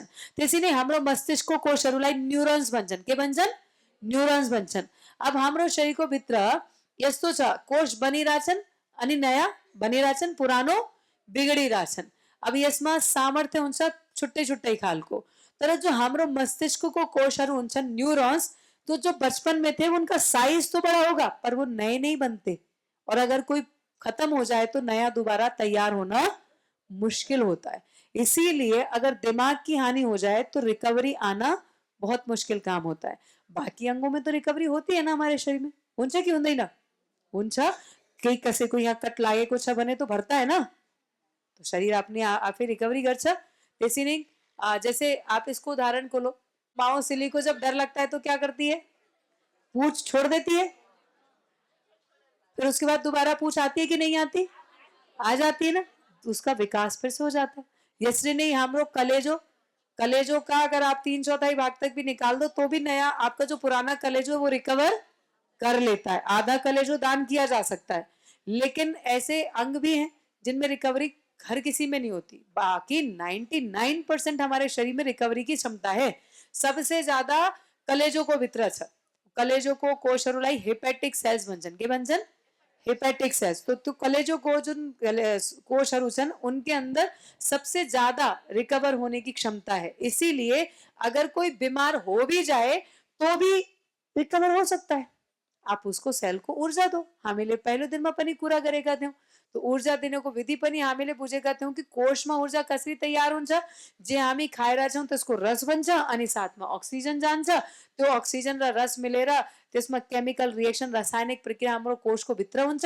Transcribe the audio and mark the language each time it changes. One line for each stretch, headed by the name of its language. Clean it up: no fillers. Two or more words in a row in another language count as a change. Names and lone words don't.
Nepali: त्यसै नै हाम्रो मस्तिष्कको कोषहरूलाई न्युरोन्स भन्छन्। के भन्छन्? न्युरोन्स भन्छन्। अब हाम्रो शरीरको भित्र यस्तो छ कोष बनिरहेछन् अनि नयाँ बनिरहेछन्, पुरानो बिगडिरहेछन्। अब यसमा सामर्थ्य हुन्छ छुट्टै छुट्टै खालको।
Hindi: तर जो
Nepali: हाम्रो मस्तिष्कको कोषहरू हुन्छन्
Hindi: न्यूरॉन्स, तो जो बचपन में थे उनका साइज तो बड़ा होगा पर वो नए नहीं बनते, और अगर कोई खत्म हो जाए तो नया दोबारा तैयार होना मुश्किल होता है। इसीलिए अगर दिमाग की हानि हो जाए तो रिकवरी आना बहुत मुश्किल काम होता है। बाकी अंगों में तो रिकवरी होती है ना हमारे शरीर में,
Nepali: हुन्छ कि हुँदैन? हुन्छ। केही कसैको यहाँ कट लागेको छ भने तो
Hindi: भर्ता है ना,
Nepali: तो शरीर अपने आफै रिकवरी गर्छ। त्यसै नै
Hindi: जैसे आप इसको उदाहरण को लो, माओसिली को जब डर लगता है तो क्या करती है? पूंछ छोड़ देती है, फिर उसके बाद दोबारा पूंछ आती है कि नहीं आती? आ जाती है ना, तो उसका विकास फिर से हो जाता है। इसलिए नहीं हम लोग कलेजो कलेजो का अगर आप 3/4 भाग तक भी निकाल दो तो भी नया आपका जो पुराना कलेजो है वो रिकवर कर लेता है। आधा कलेजो दान किया जा सकता है, लेकिन ऐसे अंग भी हैं जिनमें रिकवरी हर किसी में नहीं होती। बाकी 99% हमारे शरीर में रिकवरी की क्षमता है। सबसे ज्यादा
Nepali: कलेजो को भित्र छ। कलेजो को कोषहरूलाई
English: hepatic cells
Nepali: भन्छन्। के भन्छन्?
English: hepatic cells.
Nepali: तो कलेजो को जुन कोषहरू छन्
Hindi: उनके अंदर सबसे ज्यादा रिकवर होने की क्षमता है। इसीलिए अगर कोई बीमार हो भी जाए तो भी रिकवर हो सकता है। आप उसको सेल को ऊर्जा दो।
Nepali: हामीले पहिलो दिनमा पनि कुरा गरेका थियौं। तो ऊर्जा दिनको विधि पनि हामीले बुझेका थियौं कि कोषमा ऊर्जा कसरी तयार हुन्छ। जे हामी खाइरहेका छौं त्यसको रस बन्छ अनि साथमा अक्सिजन जान्छ। त्यो अक्सिजन र रस मिलेर त्यसमा
English: chemical reaction
Nepali: रासायनिक प्रक्रिया हाम्रो कोषको भित्र हुन्छ।